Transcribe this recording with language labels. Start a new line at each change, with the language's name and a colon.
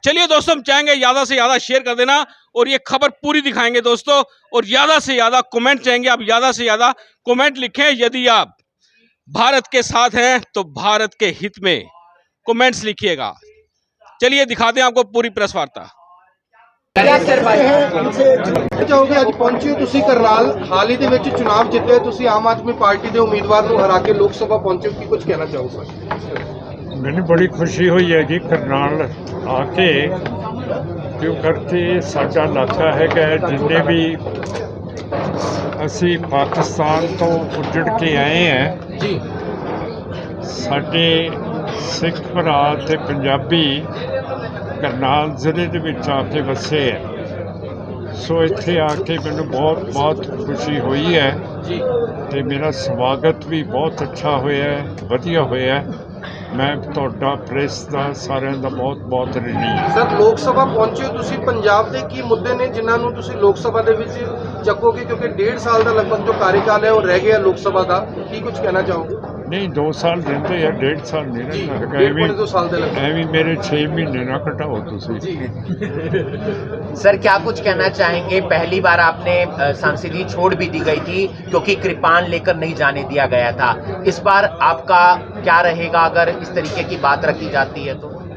Hindi: चलिए दोस्तों, हम चाहेंगे ज्यादा से ज्यादा शेयर कर देना और ये खबर पूरी दिखाएंगे दोस्तों, और ज्यादा से ज्यादा कमेंट चाहेंगे, आप ज्यादा से ज्यादा कमेंट लिखें। यदि आप भारत के साथ हैं तो भारत के हित में कमेंट्स लिखिएगा। चलिए दिखाते हैं आपको पूरी प्रेस वार्ता।
Punjabi: ਚਾਹੋਗੇ ਅੱਜ ਪਹੁੰਚੇ ਹੋ ਤੁਸੀਂ ਕਰਨਾਲ, ਹਾਲ ਹੀ ਦੇ ਵਿੱਚ ਚੁਣਾਵ ਜਿੱਤੇ ਤੁਸੀਂ ਆਮ ਆਦਮੀ ਪਾਰਟੀ ਦੇ ਉਮੀਦਵਾਰ ਨੂੰ ਹਰਾ ਕੇ ਲੋਕ ਸਭਾ ਪਹੁੰਚੇ ਹੋ, ਕੀ ਕੁਝ ਕਹਿਣਾ ਚਾਹੋਗੇ? ਮੈਨੂੰ ਬੜੀ ਖੁਸ਼ੀ ਹੋਈ ਹੈ ਜੀ ਕਰਨਾਲ ਆ ਕੇ, ਕਿਉਂ ਕਰਕੇ ਸਾਡਾ ਇਲਾਕਾ ਹੈਗਾ। ਜਿੰਨੇ ਵੀ ਅਸੀਂ ਪਾਕਿਸਤਾਨ ਤੋਂ ਉੱਜੜ ਕੇ ਆਏ ਹਾਂ ਜੀ, ਸਾਡੇ ਸਿੱਖ ਭਰਾ ਤੇ ਪੰਜਾਬੀ ਕਰਨਾਲ ਜ਼ਿਲ੍ਹੇ ਦੇ ਵਿੱਚ ਆ ਕੇ ਵਸੇ ਹੈ। ਸੋ ਇੱਥੇ ਆ ਕੇ ਮੈਨੂੰ ਬਹੁਤ ਖੁਸ਼ੀ ਹੋਈ ਹੈ ਜੀ, ਤੇ ਮੇਰਾ ਸਵਾਗਤ ਵੀ ਬਹੁਤ ਅੱਛਾ ਹੋਇਆ, ਵਧੀਆ ਹੋਇਆ। ਮੈਂ ਤੁਹਾਡਾ ਪ੍ਰੈਸ ਦਾ ਸਾਰਿਆਂ ਦਾ ਬਹੁਤ ਰਿਣੀ ਹਾਂ। ਸਰ, ਲੋਕ ਸਭਾ ਪਹੁੰਚੇ ਹੋ ਤੁਸੀਂ, ਪੰਜਾਬ ਦੇ ਕੀ ਮੁੱਦੇ ਨੇ ਜਿਨ੍ਹਾਂ ਨੂੰ ਤੁਸੀਂ ਲੋਕ ਸਭਾ ਦੇ ਵਿੱਚ ਚੱਕੋਗੇ? ਕਿਉਂਕਿ 1.5 ਸਾਲ ਦਾ ਲਗਭਗ ਜੋ ਕਾਰਜਕਾਲ ਹੈ ਉਹ ਰਹਿ ਗਿਆ ਲੋਕ ਸਭਾ ਦਾ, ਕੀ ਕੁਝ ਕਹਿਣਾ ਚਾਹੋਗੇ?
Hindi: नहीं, 2 साल रहते या 1.5 साल नहीं रहना है। एवं मेरे 6 महीने ना कटाओ तुसी। सर, क्या कुछ कहना चाहेंगे? पहली बार आपने सांसदी छोड़ भी दी गई थी क्योंकि कृपाण लेकर नहीं जाने दिया गया था। इस बार आपका क्या रहेगा अगर इस तरीके की बात रखी जाती है तो?